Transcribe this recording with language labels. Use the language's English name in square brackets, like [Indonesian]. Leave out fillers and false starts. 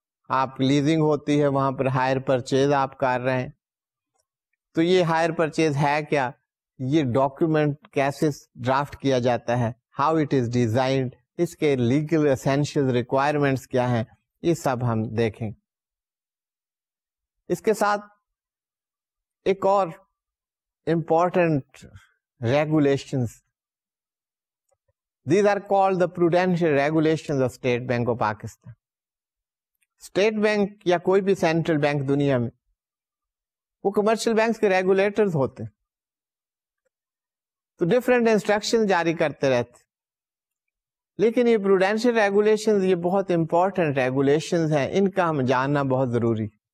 [Urdu] آپ لیزنگ ہوتی ہے وہاں پر ہائر پرچیز آپ کر رہے ہیں. تو یہ ہائر پرچیز ہے کیا، یہ ڈاکیومنٹ کیسے ڈرافٹ کیا جاتا ہے، [English] how it is designed, [Urdu] اس کے لیگل اسینشیل ریکوائرمنٹس کیا ہیں، یہ سب ہم دیکھیں. اس کے ساتھ ایک اور important regulations, [English] these are called the prudential regulations of State Bank of Pakistan. [Urdu] State bank یا کوئی بھی سینٹرل بینک دنیا میں وہ کمرشل بینکس کے ریگولیٹرز ہوتے ہیں، تو ڈفرینٹ انسٹرکشن جاری کرتے رہتے. لیکن یہ پروڈینشیل ریگولیشنز یہ بہت امپورٹنٹ ریگولیشنز ہیں، ان کا ہم جاننا بہت ضروری.